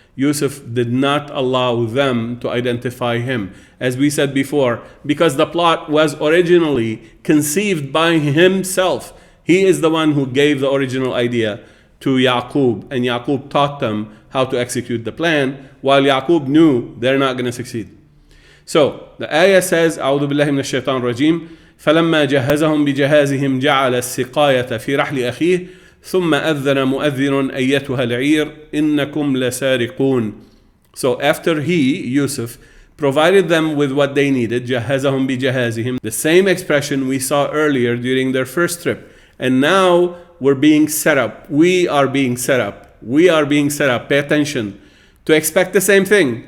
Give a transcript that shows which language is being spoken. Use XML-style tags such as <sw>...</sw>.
<en>Yusuf did not allow them to identify him. As we said before, because the plot was originally conceived by himself. He is the one who gave the original idea to Yaqub, and Yaqub taught them how to execute the plan, while Yaqub knew they're not going to succeed. So the ayah says,</en> <ar>أعوذ بالله من الشيطان الرجيم فلما جهزهم بجهازهم جعل السقاية في رحل أخيه ثم أذن مؤذن أيتها العير إنكم لسارقون.</ar> <en>So after he, Yusuf, provided them with what they needed,</en> <ar>جهزهم بجهازهم,</ar> <en>the same expression we saw earlier during their first trip. And now we're being set up. We are being set up. We are being set up. Pay attention. To expect the same thing.</en>